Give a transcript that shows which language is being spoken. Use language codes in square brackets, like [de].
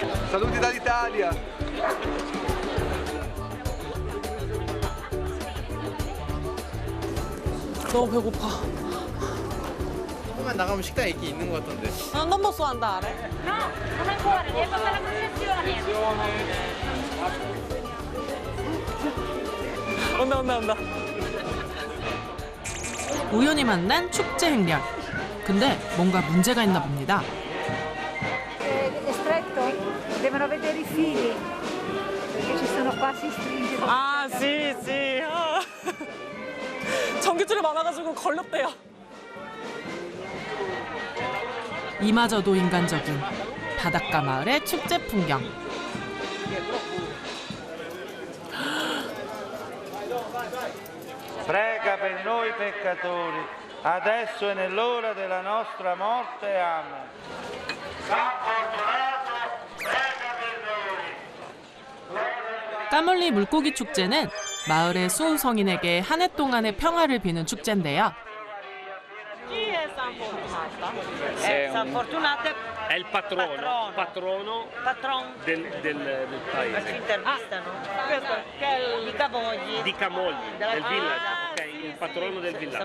[it] Saluti dall'Italia. [ko] 너무 배고파. 조금만 나가면 식당 있긴 있는 것 같던데. [it] 아, non posso andare. No, non ancora, devi passare la concessione. [ko] 온다. 우연히 만난 축제 행렬. 근데 뭔가 문제가 있나 봅니다. [it] È stretto? Devono vedere i fili, perché ci sono qua, si stringe. 아, sì. 아. [ko] 전기줄이 많아가지고 걸렸대요. 이마저도 인간적인 바닷가 마을의 축제 풍경. [it] Prega per noi peccatori, adesso e nell'ora della nostra morte. Amen. San Fortunato, prega per noi. [ko] 까몰리 물고기 축제는 마을의 수호성인에게 한 해 동안의 평화를 비는 축제인데요. [it] Chi è San Fortunato? San Fortunato è il patrono del paese. Ci intervistano. questo che è Di Camogli. Di Camogli, del village, ok? Il patrono del villaggio.